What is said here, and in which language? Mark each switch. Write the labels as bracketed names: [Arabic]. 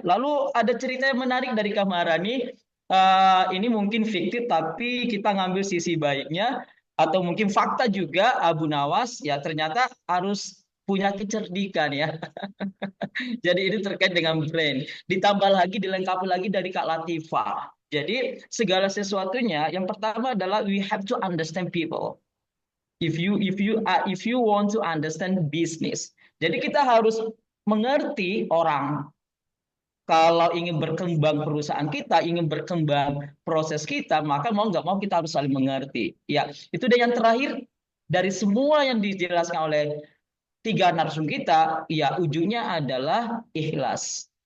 [Indonesian] Lalu ada cerita yang menarik dari Kak Maharani. Ini mungkin fiktif, tapi kita ngambil sisi baiknya, atau mungkin fakta juga. Abu Nawas ya ternyata harus punya kecerdikan ya. Jadi ini terkait dengan brain. Ditambah lagi, dilengkapi lagi dari Kak Latifah. Jadi segala sesuatunya yang pertama adalah [English] we have to understand people. If you want to understand business. [Indonesian] Jadi kita harus mengerti orang. Kalau ingin berkembang perusahaan kita, ingin berkembang proses kita, maka mau nggak mau kita harus saling mengerti. Ya, itu dan yang terakhir dari semua yang dijelaskan oleh 3 narsum kita, ya ujungnya adalah ikhlas.